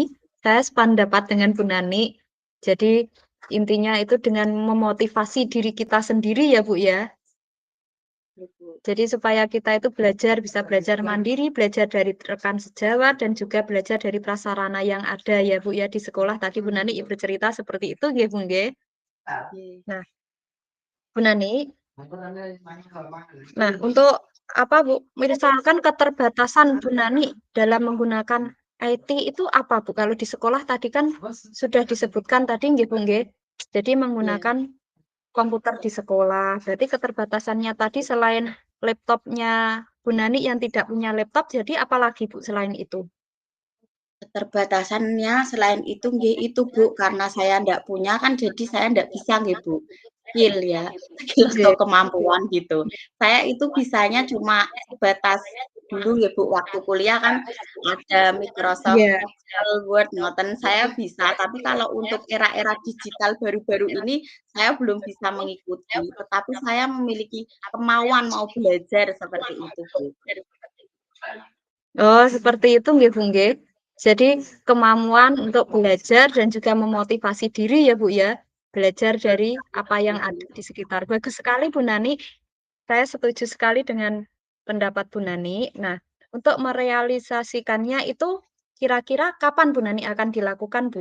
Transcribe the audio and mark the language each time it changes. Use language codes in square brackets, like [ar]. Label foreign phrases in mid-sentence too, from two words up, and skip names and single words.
[id] Saya sependapat dengan Bu Nani. Jadi intinya itu dengan memotivasi diri kita sendiri ya Bu ya. Bu. Jadi supaya kita itu bisa belajar mandiri, belajar dari rekan sejawat dan juga belajar dari prasarana yang ada ya Bu ya di sekolah. Tadi Bu Nani bercerita seperti itu nggih Bu nggih. Nggih. Nah, Bu Nani, nah untuk apa Bu? Misalkan keterbatasan Bu Nani dalam menggunakan IT itu apa Bu? Kalau di sekolah tadi kan sudah disebutkan tadi nggih Bu nggih. Jadi Iya. menggunakan komputer di sekolah. Berarti keterbatasannya tadi selain laptopnya Bu Nani yang tidak punya laptop, jadi apalagi Bu selain itu? Keterbatasannya selain itu nggih itu, Bu, karena saya ndak punya kan jadi saya ndak bisa nggih, Bu, skill ya, skill atau Oke. kemampuan gitu. Saya itu bisanya cuma sebatas dulu ya, Bu, waktu kuliah kan ada Microsoft Iya. Excel, Word, ngoten saya bisa, tapi kalau untuk era-era digital baru-baru ini saya belum bisa mengikuti, tetapi saya memiliki kemauan mau belajar seperti itu, Bu. Oh, seperti itu nggih, Bu, nggih. Jadi kemampuan untuk belajar dan juga memotivasi diri ya, Bu, ya. Belajar dari apa yang ada Mhm. di sekitar. Bagus sekali, Bu Nani. Saya setuju sekali dengan pendapat Bu Nani. Nah, untuk merealisasikannya itu kira-kira kapan Bu Nani akan dilakukan, Bu?